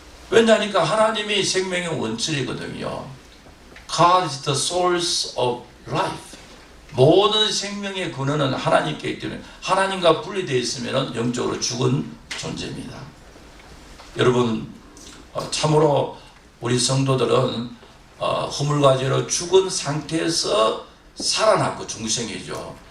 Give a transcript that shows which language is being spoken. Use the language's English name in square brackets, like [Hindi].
[Korean] 왜냐하니까 하나님이 생명의 원천이거든요. [English] God is the source of life. [Korean] 모든 생명의 근원은 하나님께 있기 때문에 하나님과 분리되어 있으면 영적으로 죽은 존재입니다. 여러분, 참으로 우리 성도들은 허물과제로 죽은 상태에서 살아났고 중생이죠.